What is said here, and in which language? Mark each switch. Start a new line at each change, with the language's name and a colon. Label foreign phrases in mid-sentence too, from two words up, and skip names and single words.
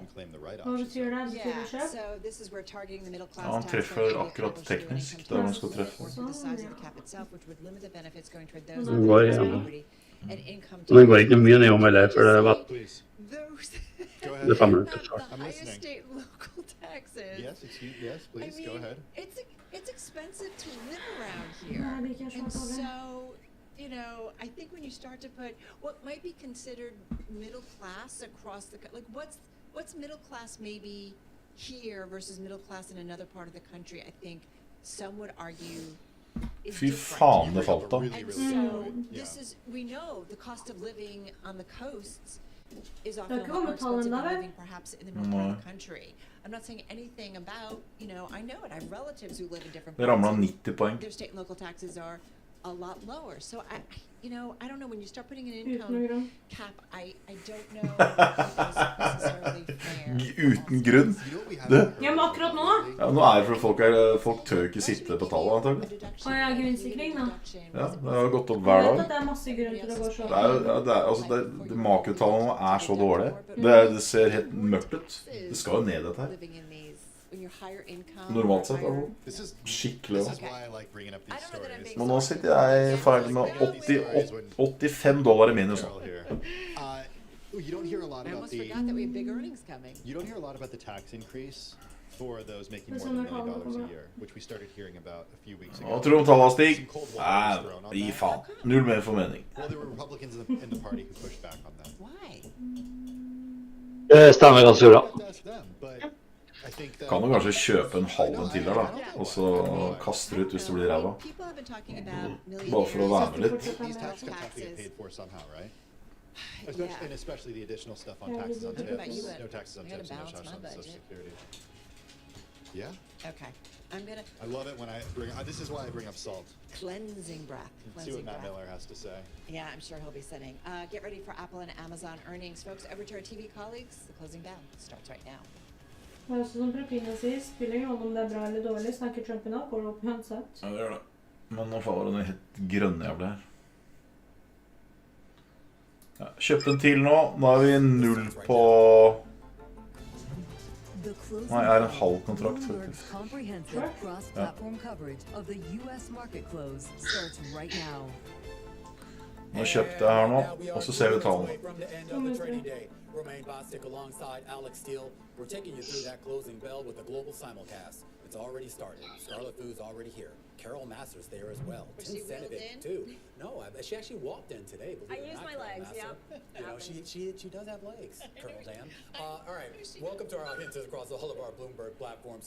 Norwegian: Hva betyr det? Betyr det kjøp? Ja, han treffer akkurat teknisk der han skal treffe. Den går igjen. Den går ikke mye nedom heller, for det var det 5 minutter snart.
English: State and local taxes. Yes, please, go ahead. It's expensive to live around here. And so, you know, I think when you start to put what might be considered middle class across the, like what's middle class maybe here versus middle class in another part of the country, I think some would argue is
Norwegian: Fy
English: different.
Norwegian: faen, det falt da.
English: And so this is, we know the cost of living on the coasts is often a lot more expensive than living perhaps in the north part of the country. I'm not saying anything about, you know, I know it. I have relatives who live in different
Norwegian: Det
English: parts.
Norwegian: ramlet 90 poeng.
English: Their state and local taxes are a lot lower. So I, you know, I don't know, when you start putting an income cap, I don't know if it's necessarily fair.
Norwegian: Uten grunn. Det. Ja, men akkurat nå da? Ja, nå er det fordi folk tør ikke sitte på tallet, antagelig. Og jeg har grunnsikring da. Ja, det har gått opp hver Jeg vet dag. at det er masse grunn til å gå så. Det makrotallene nå er så dårlige. Det ser helt mørkt ut. Det skal jo ned dette her. Normalt sett, altså. Skikkelig også. Men nå sitter jeg ferdig med $85 i minus nå.
English: You don't hear a lot I about almost forgot that we have big earnings coming. You don't hear a lot about the tax increase for those making more than $1 million a year, which we started hearing about a few weeks ago.
Norwegian: Hva tror du om tallet stig? Nei, gi faen. Null mer formening.
English: Well, there were Republicans in the party who pushed back on that. Why?
Norwegian: Det stemmer ganske bra. Kan du kanskje kjøpe en halv en til her da, og så kaste det ut hvis det blir ræva. Bare for å være med litt.
English: These tax cuts have to get paid for somehow, right? And especially the additional stuff on taxes on tips. No taxes on tips, no taxes on Social Security. Yeah. Okay. I'm gonna. I love it when I bring. This is why I bring up salt. Cleansing breath. See what Matt Miller has to say. Yeah, I'm sure he'll be sending. Get ready for Apple and Amazon earnings, folks. Over to our TV colleagues. The closing bell starts right now.
Norwegian: Det er også som Propina sier, spiller ingen rolle om det er bra eller dårlig, snakker Trump i natt, går det opp uansett. Ja, det gjør det. Men nå faller den helt grønne jævlig her. Ja, kjøpt en til nå. Nå er vi 0 på Nei, jeg er en halv kontrakt, faktisk.
English: Comprehensive cross-platform coverage of the US market close starts right now.
Norwegian: Nå kjøpte jeg her nå, og så ser vi tallene.
English: Romain Bostic alongside Alex Steele. We're taking you through that closing bell with a global simulcast. It's already started. Scarlet Foo's already here. Carol Masters there as well. Was she wheeled in? Too. No, she actually walked in today. I used my legs, yeah. You know, she does have legs, Carol Dan. All right, welcome to our audiences across all of our Bloomberg platforms.